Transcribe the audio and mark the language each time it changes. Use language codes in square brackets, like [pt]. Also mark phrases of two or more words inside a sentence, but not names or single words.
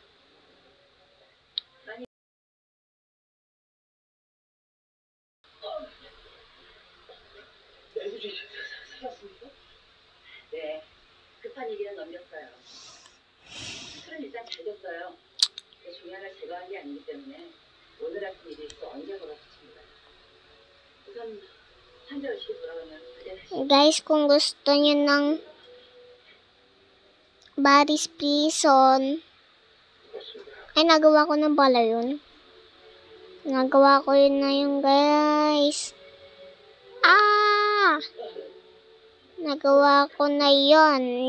[ko] 애들이 살았습니까? 네. 급한 일이라 넘겼어요. 술은 일단 잘 줬어요. 중요한 걸 제거한 게 아니기 때문에 오늘 같은 일이 또 언제 벌어질지입니다. 우선 환자의식이 돌아가면 그때 다시 [tl] Guys, kung gusto niyo ng Baris Prison, ay nagawa ko na pala yun. Nagawa ko yun na yun, guys. Nagawa ko na yun.